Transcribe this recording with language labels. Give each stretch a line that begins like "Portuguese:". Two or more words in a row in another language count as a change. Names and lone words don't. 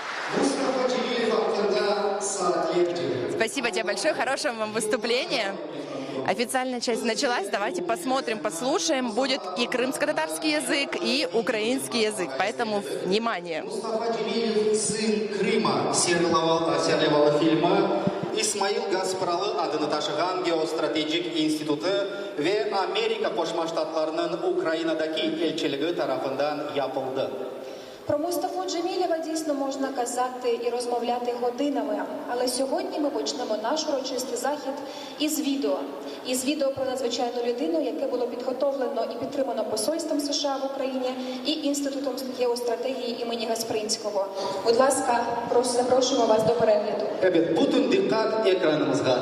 Russian: Спасибо тебе большое, хорошего вам выступления. Официальная часть началась, давайте посмотрим, послушаем. Будет и крымско-татарский язык, и украинский язык, поэтому внимание. Мустафа Джемилев, сын Крыма,
Crimean Tatar: серлевалы фильма, İsmail Gasparalı adını taşıyan Geostratejik İnstitütü ve Amerika Koşma Ştatlarının Ukrayna'daki elçiliği tarafından yapıldı.
Ukrainian: Про Мустафу Джемілєва дійсно можна казати і розмовляти годинами, але сьогодні ми почнемо наш урочистий захід із відео. Із відео про надзвичайну людину, яке було підготовлено і підтримано Посольством США в Україні і Інститутом геостратегії імені Гаспринського. Будь ласка, запрошуємо вас до перегляду.
Crimean Tatar: Evet, bütün dikkat ekranımızda.